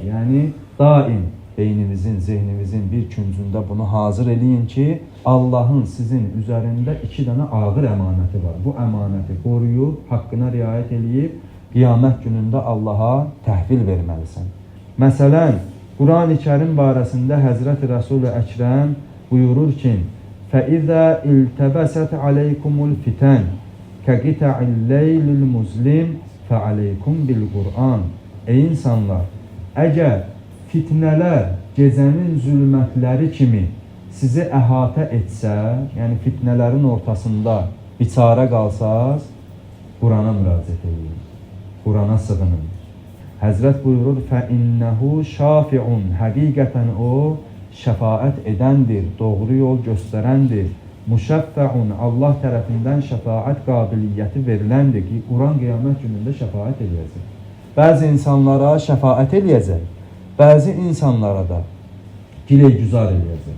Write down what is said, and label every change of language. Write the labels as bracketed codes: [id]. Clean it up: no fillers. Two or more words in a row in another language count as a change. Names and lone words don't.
[az] Yəni, daim beyninizin, zehninizin bir küncündə bunu hazır eləyin ki, Allahın sizin üzərində iki dənə ağır əmanəti var. Bu əmanəti qoruyub, haqqına riayət eləyib, qiyamət günündə Allaha təhvil verməlisən. Məsələn, Quran-ı Kərim barəsində Həzrət Rəsul-i Əkrəm buyurur ki, [ar] فَإِذَا اِلْتَبَسَتْ عَلَيْكُمُ الْفِتَنِ كَقِتَعِ اللَّيْلِ الْمُزْلِمِ فَعَلَيْكُمْ بِالْقُرْآنِ [az] Ey insanlar, əgər fitnələr gecənin zülmətləri kimi sizi əhatə etsə, yəni fitnələrin ortasında biçara qalsaz, Qurana müraciət edin, Qurana sığının. Həzrət buyurur, [ar] فَإِنَّهُ شَافِعٌ [az] Həqiqətən o, şəfaət edəndir, doğru yol göstərəndir. Müşəffəun, Allah tərəfindən şəfaət qabiliyyəti veriləndir ki, Quran qiyamət günündə şəfaət eləyəcək. Bəzi insanlara şəfaət eləyəcək, bəzi insanlara da gilə-güzar eləyəcək.